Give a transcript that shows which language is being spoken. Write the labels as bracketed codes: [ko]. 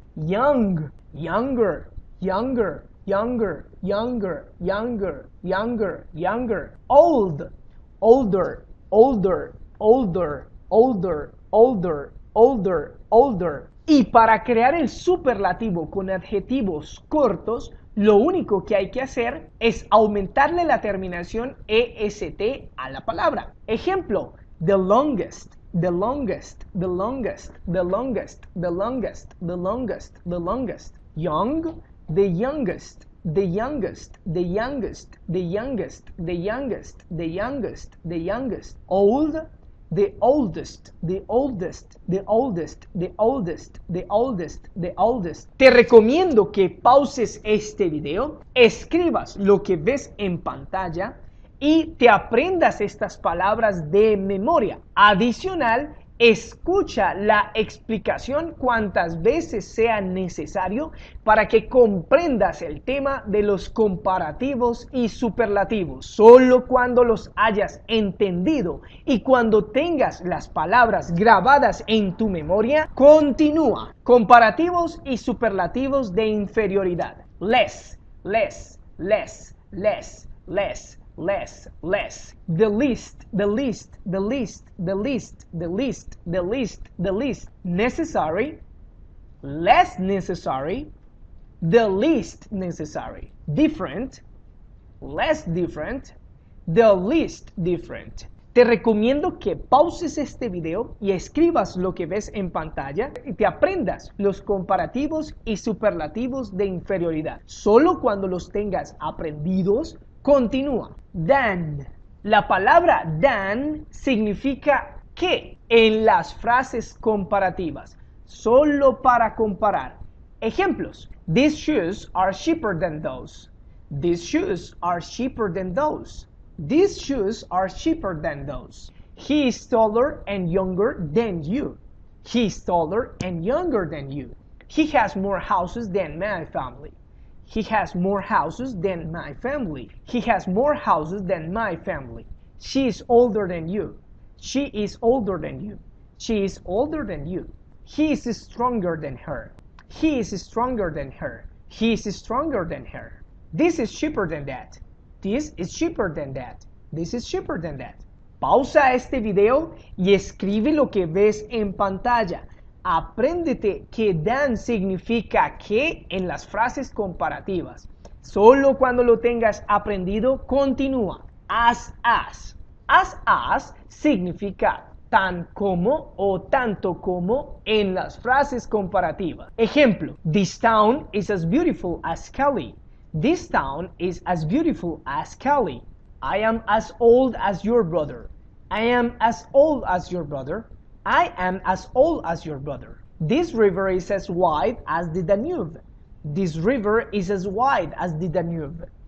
[en] Young, younger, younger, younger, younger, younger, younger, younger. Old, older, older, older, older, older, older, older. [es] Y para crear el superlativo con adjetivos cortos, lo único que hay que hacer es aumentarle la terminación EST a la palabra. [en] Ejemplo, the longest, the longest, the longest, the longest, the longest, the longest, the longest. Young, the youngest, the youngest, the youngest, the youngest, the youngest, the youngest, the youngest. Old, the oldest, the oldest, the oldest, the oldest, the oldest, the oldest. [es] Te recomiendo que pauses este video, escribas lo que ves en pantalla y te aprendas estas palabras de memoria. Adicional, escucha la explicación cuantas veces sea necesario para que comprendas el tema de los comparativos y superlativos. Solo cuando los hayas entendido y cuando tengas las palabras grabadas en tu memoria, continúa. Comparativos y superlativos de inferioridad. [en] Less, less, less, less, less. Less, less. The least, the least, the least, the least, the least, the least, the least. Necessary, less necessary, the least necessary. Different, less different, the least different. [es] Te recomiendo que pauses este video y escribas lo que ves en pantalla y te aprendas los comparativos y superlativos de inferioridad. Solo cuando los tengas aprendidos, continúa. Than. La palabra than significa que en las frases comparativas, solo para comparar. Ejemplos. [en] These shoes are cheaper than those. These shoes are cheaper than those. These shoes are cheaper than those. He is taller and younger than you. He is taller and younger than you. He has more houses than my family. He has more houses than my family. He has more houses than my family. She is older than you. She is older than you. She is older than you. He is stronger than her. He is stronger than her. He is stronger than her. This is cheaper than that. This is cheaper than that. This is cheaper than that. [es] Pausa este video y escribe lo que ves en pantalla. Apréndete que dan significa que en las frases comparativas. Solo cuando lo tengas aprendido, continúa. As. As significa tan como o tanto como en las frases comparativas. [en] Ejemplo, this town is as beautiful as Cali. This town is as beautiful as Cali. I am as old as your brother. I am as old as your brother. I am as old as your brother. This river is as wide as the Danube. This river is as wide as the Danube.